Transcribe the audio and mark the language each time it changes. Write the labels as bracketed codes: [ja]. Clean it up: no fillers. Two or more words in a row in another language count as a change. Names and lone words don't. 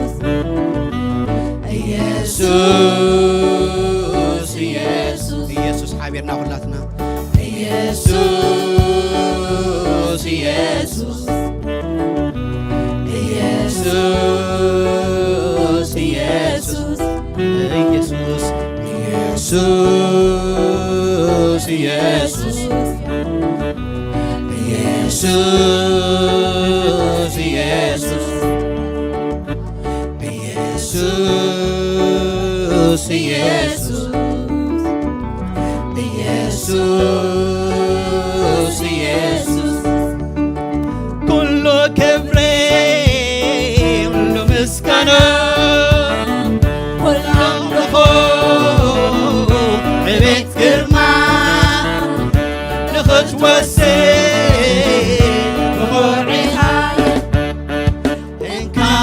[ar] يسوع يسوع يسوع حبيبنا كلنا يسوع يسوع يسوع يسوع يسوع يسوع يسوع يسوع يسوع يسوع ኢየሱስ [ti] ኢየሱስ ኩሉ ክብሬ ሁሉ ምስጋና ሁሉ አምልኮ ዕቤት ግርማ ንኽትወስድ ብኹርዒኻ እንካ